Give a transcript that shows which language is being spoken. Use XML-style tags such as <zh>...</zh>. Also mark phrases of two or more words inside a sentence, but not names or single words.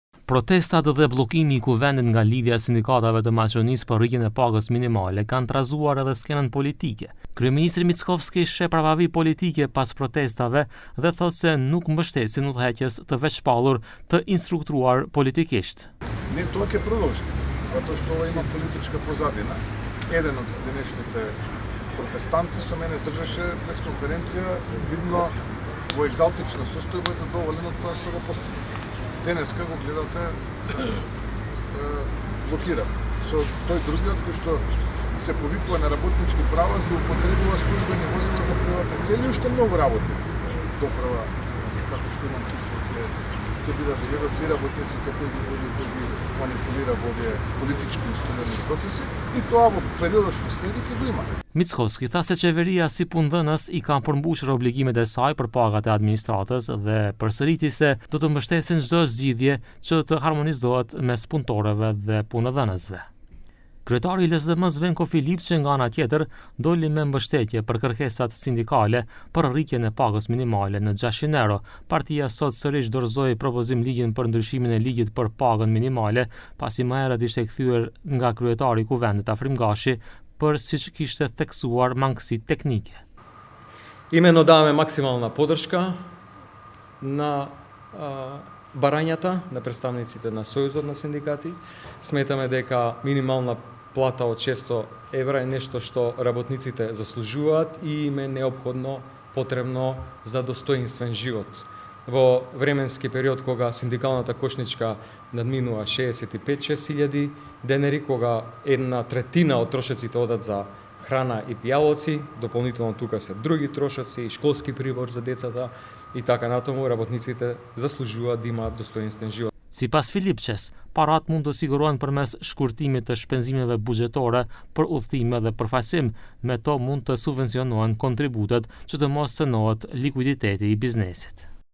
<sq>Protestat dhe bllokimi I kuvendit nga lidhja e sindikatave të Maqedonisë për rritjen e pagës minimale kanë trazuar edhe skenën politike. Kryeministri Mickovski sheh prapavi politike pas protestave dhe thotë se nuk mbështesin udhëheqjes të veçpallur të instruktruar politikisht.</sq> <mk>Не тоа ќе продолжи, затоа што ова има политичка позадина. Еден од денешните протестанти со мене држеше пресконференција, видно во екзалтична состојба, задоволен од тоа што го постигна. Денеска го гледате блокиран. Со тој другиот кој што се повикува на работнички права, злоупотребува службени возила за приватни цели, уште многу работи доправа, како што имам чувство ќе бидат сведоци работниците кои ги манипулира во овие политички устроени процеси, и тоа во периодот што следи ќе го има.</mk> <sq>Mickovski tha se qeveria si punëdhënës I ka përmbushur obligimet e saj për pagat e administratës dhe përsëriti se do të mbështesin çdo zgjidhje që të harmonizohet mes punëtorëve dhe punëdhënësve. Kryetari I LSDM-s Venko Filip që nga ana tjetër doli me mbështetje për kërkesat sindikale për rritjen e pagës minimale në 600 euro. Partia sot sërish dorëzoi propozim ligjin për ndryshimin e ligjit për pagën minimale, pasi më herët ishte kthyer nga kryetari I kuvendit Afrim Gashi për siç kishte theksuar mangësi teknike.</sq> <mk>Именно даваме максимална поддршка на барањата на представниците на Сојузот на синдикати. Сметаме дека минимална плата од 600 евра е нешто што работниците заслужуваат и им е неопходно, потребно за достоинствен живот. Во временски период кога синдикалната кошничка надминува 65.000 денери, кога 1/3 од трошоците одат за храна и пијалоци, дополнително тука се други трошоци, школски прибор за децата и така натаму, работниците заслужуваат да имаат достоинствен живот.</mk> <sq>Sipas Filipçes, parat mund të sigurohen përmes shkurtimit të shpenzimeve buxhetore për udhëtime dhe përfaqësim, me to mund të subvencionohen kontributet që të mos cënohet likuiditeti I biznesit.</sq>